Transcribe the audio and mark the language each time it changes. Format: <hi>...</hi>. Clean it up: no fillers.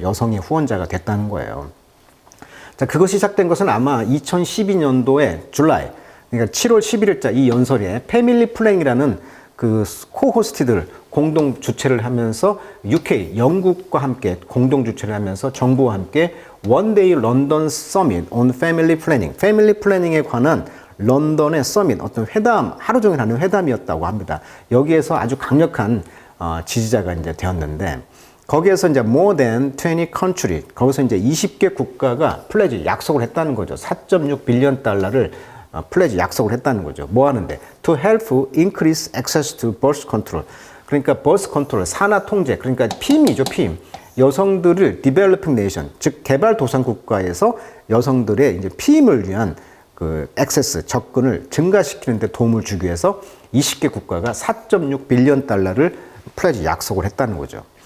<ko>여성의 후원자가 됐다는 거예요. 자, 그것이 시작된 것은 아마 2012년도에 줄라이, 그러니까 7월 11일자 이 연설에 패밀리 플랜이라는 그 코호스트들 공동 주최를 하면서 UK, 영국과 함께 공동 주최를 하면서 정부와 함께 원데이 런던 서밋 on 패밀리 플래닝, 패밀리 플래닝에 관한 런던의 서밋, 어떤 회담, 하루 종일 하는 회담이었다고 합니다. 여기에서 아주 강력한 지지자가 이제 되었는데 거기에서 이제</ko> <en>more than 20 country,</en> <ko>거기서 이제 20개 국가가 플래지 약속을 했다는 거죠. 4.6 빌리언 달러를 플래지 약속을 했다는 거죠. 뭐 하는데?</ko> <en>To help increase access to birth control.</en> <ko>그러니까 birth control, 산하 통제, 그러니까 피임이죠, 피임. 여성들을 developing nation, 즉 개발도상 국가에서 여성들의 이제 피임을 위한 그 액세스, 접근을 증가시키는 데 도움을 주기 위해서 20개 국가가 4.6 빌리언 달러를 플래지 약속을 했다는 거죠.</ko>